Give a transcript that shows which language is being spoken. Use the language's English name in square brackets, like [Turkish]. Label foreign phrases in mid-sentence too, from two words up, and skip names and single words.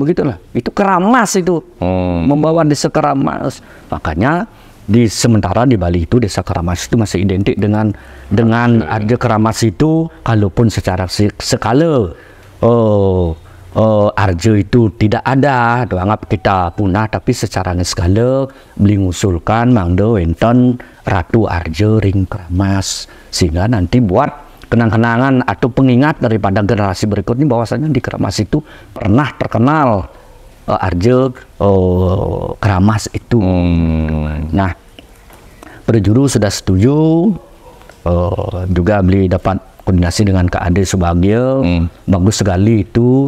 [Indonesian] Begitulah. Itu keramas itu. Membawa desa keramas. Makanya sementara di Bali itu desa keramas itu masih identik dengan ada keramas itu, kalaupun secara skala Arjo itu tidak ada, anggap kita punah, tapi secara skala beli ngusulkan [Balinese] mangdo enten Ratu Arjo ring keramas, [Indonesian] sehingga nanti buat kenang-kenangan atau pengingat daripada generasi berikutnya bahwasanya di keramas itu pernah terkenal Arjo keramas itu. Nah, Perjuru sudah setuju, juga beli dapat koordinasi dengan Kak Ade Subagio, bagus sekali itu.